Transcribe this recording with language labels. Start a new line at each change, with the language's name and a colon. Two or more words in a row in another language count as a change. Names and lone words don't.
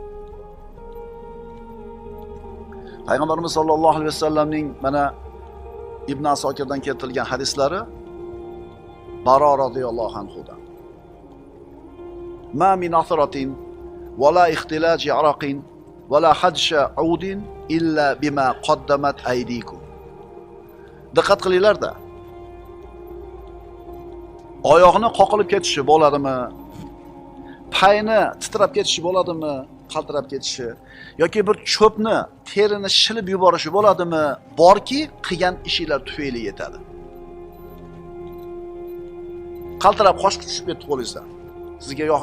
Uzbek: Payg'ambarimiz sollallohu alayhi vasallamning mana Ibn Asokirdan keltirilgan hadislari Baro radhiyallohu anhudan.
Arabic: ما من عثرة ولا اختلاج عرق ولا خدش عود إلا بما قدمت أيديكم.
Uzbek: Diqqat qilinglar-da. Oyog'ini qoqilib ketishi bo'ladimi? Payni titrab ketishi bo'ladimi? Qaltirab ketishi yoki bir cho'pni, terini shilib yuborishi bo'ladimi? Borki, qilgan ishinglar tufayli yetadi. Qaltirab qosh tushib ketdi qo'lingizdan.